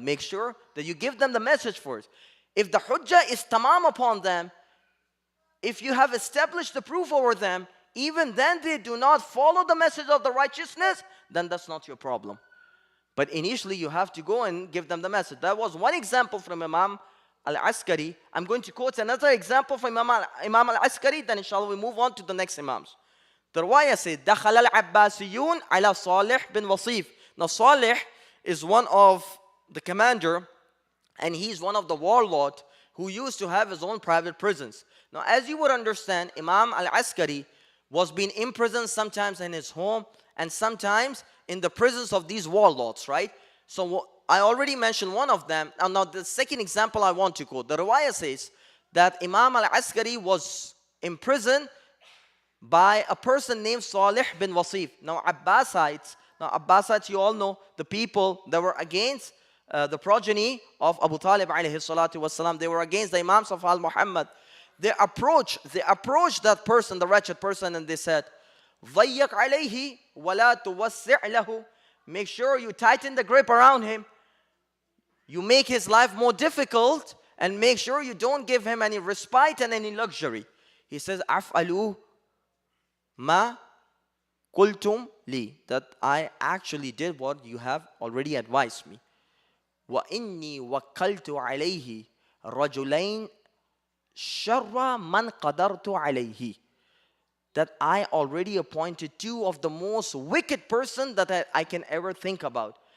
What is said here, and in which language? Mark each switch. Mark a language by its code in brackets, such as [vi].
[en] Make sure that you give them the message first. If the hujjah is tamam upon them, if you have established the proof over them, even then they do not follow the message of the righteousness, then that's not your problem. But initially you have to go and give them the message. That was one example from Imam Al-Askari. I'm going to quote another example from Imam Al-Askari, then inshallah we move on to the next Imams. The riwayah says, [ar] دَخَلَ الْعَبَّاسِيُّونَ عَلَى صَالِحْ بن وَصِيف. [en] Now Salih is one of the commander, and he's one of the warlord who used to have his own private prisons. Now as you would understand, Imam Al-Askari was being imprisoned sometimes in his home and sometimes in the prisons of these warlords, right? So I already mentioned one of them. And now the second example I want to quote. The riwayah says that Imam Al-Askari was imprisoned by a person named Salih bin Wasif. Now Abbasites, you all know the people that were against the progeny of Abu Talib alayhi salatu wasalam. They were against the Imams of Al-Muhammad. approached that person, the wretched person, and they said, [ar] ضيق عليه ولا توسع له. [en] Make sure you tighten the grip around him. You make his life more difficult, and make sure you don't give him any respite and any luxury. He says, [ar] أفعلوا ما قلتم لي. [en] That I actually did what you have already advised me. [ar] وإني وكلت عليه رجلين شر من قدرت عليه. [en] That I already appointed two of the most wicked person that I can ever think about.